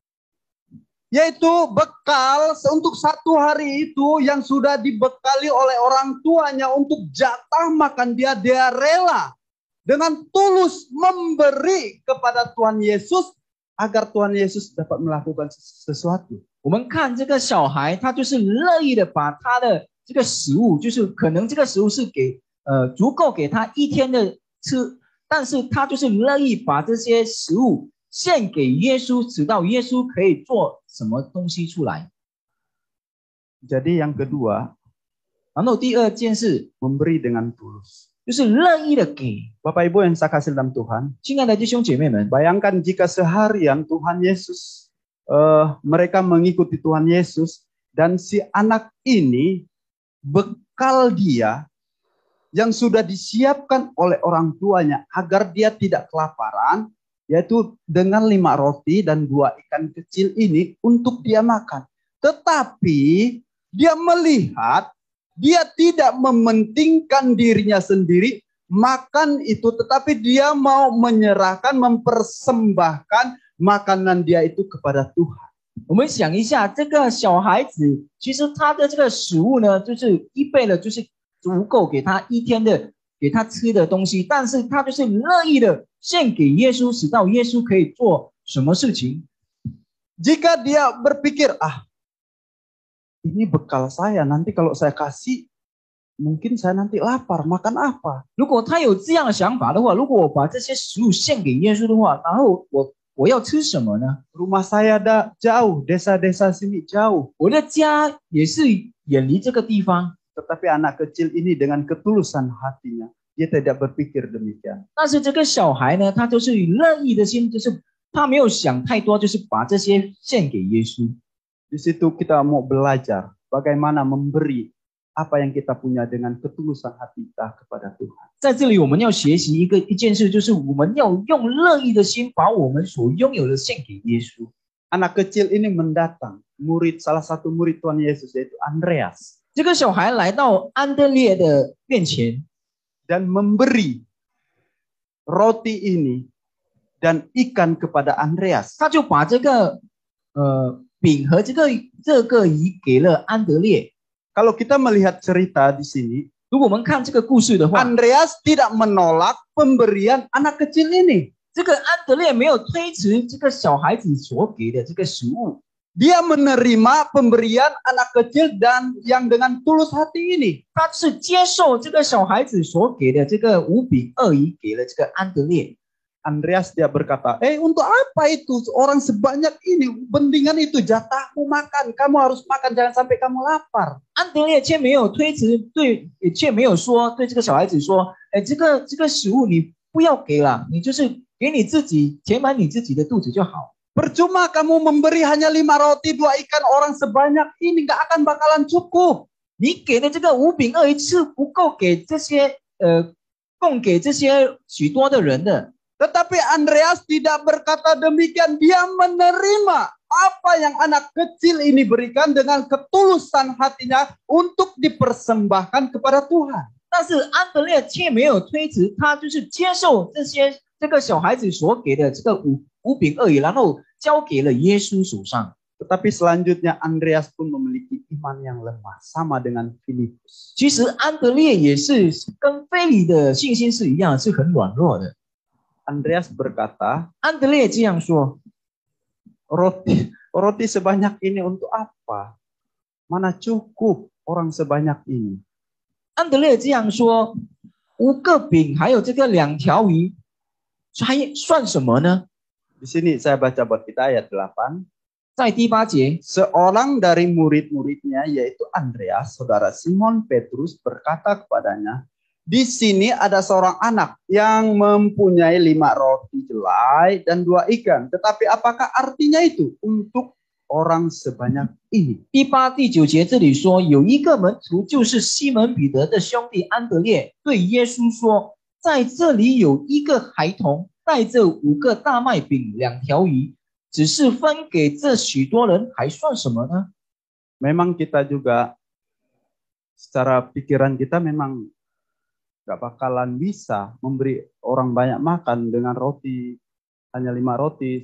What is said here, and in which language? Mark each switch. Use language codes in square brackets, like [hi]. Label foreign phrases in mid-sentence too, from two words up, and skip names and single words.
[id] yaitu bekal untuk satu hari itu yang sudah dibekali oleh orang tuanya untuk jatah makan dia rela dengan tulus memberi kepada Tuhan Yesus agar Tuhan Yesus dapat melakukan sesuatu. [zh] 我们看这个小孩，他就是乐意的把他的这个食物，就是可能这个食物是足够给他一天的吃，但是他就是乐意把这些食物献给耶稣，直到耶稣可以做什么东西出来。 [id] Jadi yang kedua, [zh] 然后第二件事 [id] memberi dengan tulus. [zh] 就是乐意的给。 [id] Bapak Ibu yang saya kasih dalam Tuhan, [zh] 亲爱的弟兄姐妹们， [id] bayangkan jika seharian Tuhan Yesus, mereka mengikuti Tuhan Yesus, dan si anak ini bekal dia yang sudah disiapkan oleh orang tuanya agar dia tidak kelaparan, yaitu dengan 5 roti dan 2 ikan kecil ini untuk dia makan. Tetapi dia melihat, dia tidak mementingkan dirinya sendiri makan itu, tetapi dia mau menyerahkan, mempersembahkan makanan dia itu kepada Tuhan. [zh] 我们想一下，这个小孩子其实他的这个食物呢，就是预备了，就是足够给他一天的给他吃的东西，但是他就是乐意的献给耶稣，直到耶稣可以做什么事情。 [id] Jika dia berpikir, ini bekal saya, nanti kalau saya kasih, mungkin saya nanti lapar, makan apa? [zh] 如果他有这样的想法的话，如果我把这些食物献给耶稣的话，然后我要吃什么呢？ [id] Rumah saya jauh, desa-desa sini jauh. [zh] 我的家也是远离这个地方， [id] Tetapi anak kecil ini dengan ketulusan hatinya, dia tidak berpikir demikian. [zh] 但是这个小孩呢，他就是以乐意的心，就是他没有想太多，就是把这些献给耶稣。 [id] Di situ kita mau belajar bagaimana memberi apa yang kita punya dengan ketulusan hati kita kepada Tuhan. [zh] 在这里，我们要学习一件事，就是我们要用乐意的心，把我们所拥有的献给耶稣。 [id] Anak kecil ini mendatang, salah satu murid Tuhan Yesus yaitu Andreas, [zh] 这个小孩来到安德烈的面前， [id] dan memberi roti ini dan ikan kepada Andreas. [zh] 他就把这个饼和这个鱼给了安德烈。 [id] Kalau kita melihat cerita di sini, [zh] 如果我们看这个故事的话， [id] Andreas tidak menolak pemberian anak kecil ini. [zh] 这个安德烈没有推辞这个小孩子所给的这个食物， [id] Dia menerima pemberian anak kecil dan yang dengan tulus hati ini. [zh] 他是接受这个小孩子所给的这个5饼2鱼，给了这个安德烈。 [id] Andreas dia berkata, untuk apa itu orang sebanyak ini? Mendingan itu jatahmu makan. Kamu harus makan, jangan sampai kamu lapar. [zh] 安德烈却没有推辞，却没有说对这个小孩子说，这个食物你不要给了，你就是给你自己填满你自己的肚子就好。 [id] Percuma kamu memberi hanya 5 roti 2 ikan orang sebanyak ini, nggak akan bakalan cukup. [zh] 你给的这个5饼2鱼是不够给这些供给这些许多的人的。 [id] Tetapi Andreas tidak berkata demikian. Dia menerima apa yang anak kecil ini berikan dengan ketulusan hatinya untuk dipersembahkan kepada Tuhan. [zh] 但是安德烈却没有推辞，他就是接受这个小孩子所给的这个5饼2鱼，然后交给了耶稣手上。 [id] Tetapi selanjutnya Andreas pun memiliki iman yang lemah, sama dengan Filipus. [zh] 其实安德烈也是跟腓利的信心是一样，是很软弱的。 [id] Andreas berkata, [zh] 安德烈这样说： [id] roti sebanyak ini untuk apa? Mana cukup orang sebanyak ini? [zh] 安德烈这样说，5个饼还有这个2条鱼，还算什么呢？ [id] Di sini saya baca buat kita ayat 8. [zh] 在第8节， [id] Seorang dari murid-muridnya yaitu Andreas, saudara Simon Petrus berkata kepadanya, di sini ada seorang anak yang mempunyai 5 roti jelai dan 2 ikan. Tetapi apakah artinya itu untuk orang sebanyak ini? [zh] 第8、第9节这里说，有一个门徒，就是西门彼得的兄弟安德烈，对耶稣说：“在这里有一个孩童，带着5个大麦饼、2条鱼，只是分给这许多人，还算什么呢？” [id] Memang kita juga secara pikiran kita memang gak bakalan bisa memberi orang banyak makan dengan roti, hanya 5 roti.